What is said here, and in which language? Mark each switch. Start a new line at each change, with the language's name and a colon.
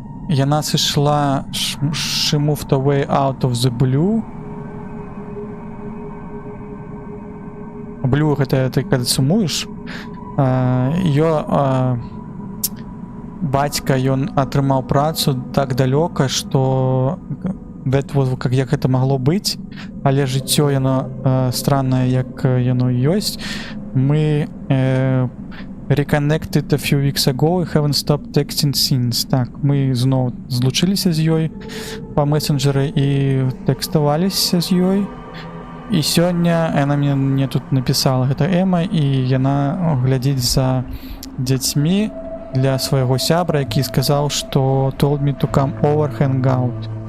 Belarusian: Яна сышла
English: she moved away out of the blue.
Belarusian: Blue гэта ты калі сумуеш. Её бацька, ён атрымаў працу так далёка, што
Russian: как
Belarusian: як гэта магло быць, але жыццё яно страннае, як яно ёсць.
English: Мы reconnected a few weeks ago and haven't stopped texting since.
Belarusian: Так, мы зноў злучыліся з ёй па месенджеры і тэкставаліся з ёй. І сёння яна мне тут напісала, гэта Эма, і яна глядзіць за дзяцьмі для свайго сябра, які сказаў, што
English: told me to come over, hang out.